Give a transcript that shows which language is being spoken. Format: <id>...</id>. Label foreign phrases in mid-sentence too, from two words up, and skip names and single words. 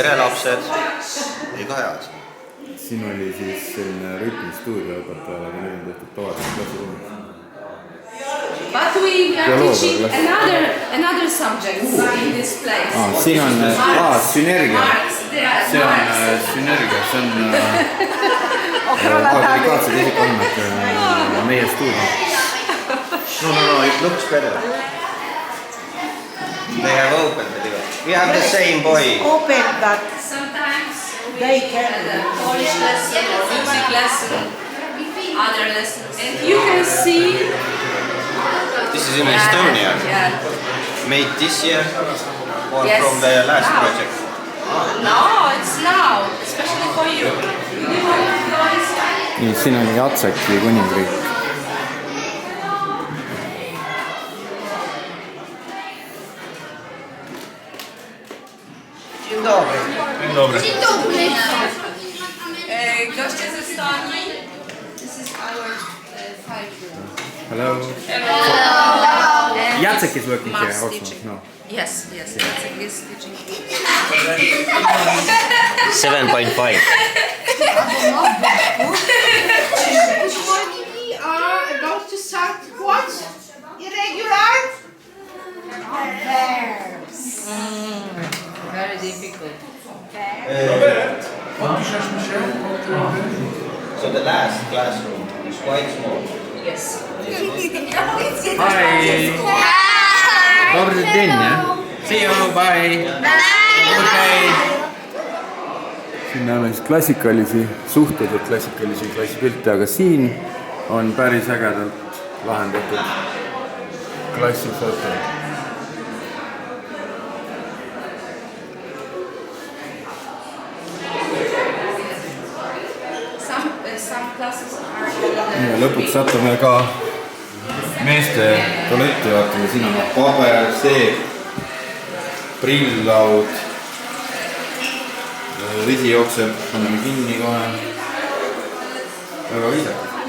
<et>lapsed, liiga head. Siin oli siis selline rütmistuudio õpetajal, aga nüüd on tehtud tavalised klassiruumid.</et> <en>But we are teaching another subject in this place.</en> <et>Siin on sünergia. See on sünergia, see on autorikaatsed isikuandmed meie stuudio.</et> <en>No, it looks better. They have opened it. We have the same boy. Open that. Sometimes They can. Polish lesson, music lesson, other lessons. And you can see... This is in Estonia. Yeah. Made this year or Yes. from the last project? No, it's now, especially for you.</en> <et>Nii, siin oli Jatseki kuningriik.</et> <pl>Dzień dobry. Dzień dobry. Goście z Estonii.</pl> <en>This is our 5-year-old. Hello. And Jacek is working here maths also. teaching. No. Yes, Jacek is teaching. 7.5. We are about to start what? Irregular? Verbs. Very difficult. So the last classroom is quite small. Yes. Hi.</en> <pl>Dobry dzień, nie?</pl> <en>See you, bye. Okay.</en> <et>Siin näeme siis klassikalisi, suhteliselt klassikalisi klassipilte, aga siin on päris ägedalt lahendatud klassifoto.</et> <en>Some classes are...</en> <et>Ja lõpuks satume ka meeste tualetti vaatame, siin on paber, seep, prill-laud, vesi jookseb, anname kinni kohe. Väga viisakas.</et>